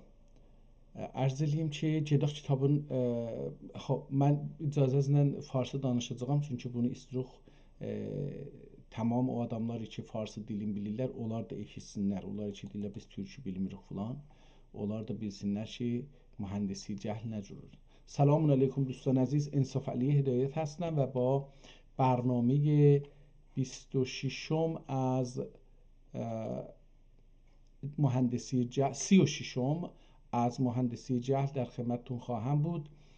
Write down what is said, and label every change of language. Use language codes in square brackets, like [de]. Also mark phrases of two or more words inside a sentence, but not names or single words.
[az] Ərz eləyim ki, gedək kitabın mən icazənizlə farsça danışacağam, çünki bunu istəyirik tamam o adamlar ki farsça dilini bilirlər, onlar da eşitsinlər. Onlar ki deyirlər biz türkü bilmirik falan. Onlar da bilsinlər ki mühəndisi cəhl nə cürür. [fa] سلام علیکم دوستان عزیز، انصاف علی هدایت هستم و با برنامه 26م از مهندسی جهل 36م از مهندسی جهل در خدمتتون خواهم بود.